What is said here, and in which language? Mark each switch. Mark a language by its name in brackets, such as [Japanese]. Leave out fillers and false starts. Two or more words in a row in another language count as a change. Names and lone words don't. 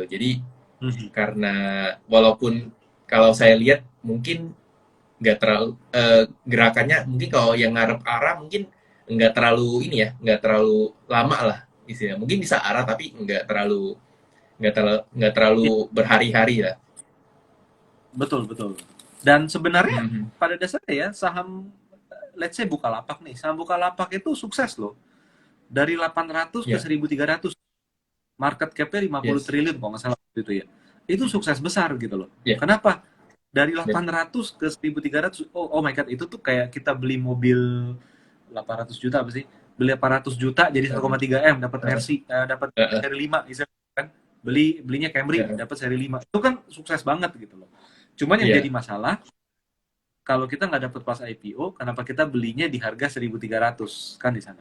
[Indonesian] Jadi karena walaupun kalau saya lihat mungkin nggak terlalu gerakannya mungkin kalau yang ngarep arah mungkin nggak terlalu ini ya, nggak terlalu lama lah istilahnya. Mungkin bisa arah tapi nggak terlalu berhari-hari lah. Betul. Dan sebenarnya pada dasarnya ya saham [English] let's say [Indonesian] Bukalapak nih, saham Bukalapak itu sukses loh. Dari 800 ke 1.300. [English] Market cap-nya [Indonesian] 50 triliun kalau nggak salah itu ya. Itu sukses besar gitu loh. Kenapa? Dari 800 ke 1.300, [English] oh my god, [Indonesian] itu tuh kayak kita beli mobil 800 juta apa sih? Beli 800 juta jadi 1,3 M dapat versi dapat seri 5 kan. Belinya Camry dapat seri 5. Itu kan sukses banget gitu loh. Cuman yang jadi masalah kalau kita nggak dapat pas IPO, kenapa kita belinya di harga 1.300 kan di sana?